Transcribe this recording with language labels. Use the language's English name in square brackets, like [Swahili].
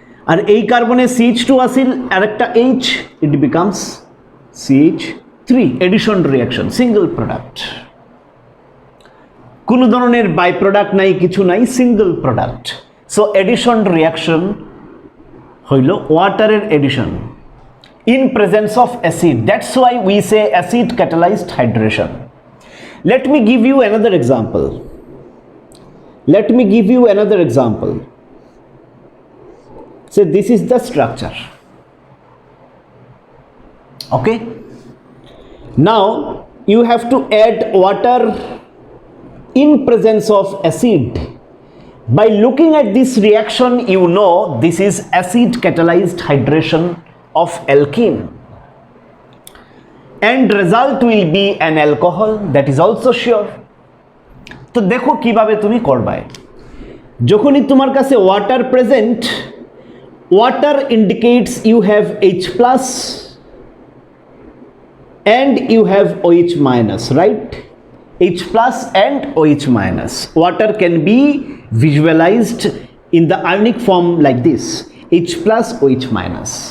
[Bangla] আর এই কার্বনে CH2 আসিল আর একটা H, it becomes CH3, addition reaction, single product, কোনো ধরনের বাই প্রোডাক্ট নাই, কিছু নাই, single product. So addition reaction হইল ওয়াটারের addition in presence of acid, [English] That's why we say acid catalyzed hydration. Let me give you another example. Let me give you another example. So this is the structure. Okay. Now you have to add water in presence of acid. By looking at this reaction, you know this is acid catalyzed hydration of alkene. And result will be an alcohol, that is also sure. [Bangla] তো দেখো কিভাবে তুমি করবে। যখনই তোমার কাছে [English] Water present, water indicates you have H plus and you have OH minus, right? H plus and OH minus. Water can be visualized in the ionic form like this, H plus OH minus.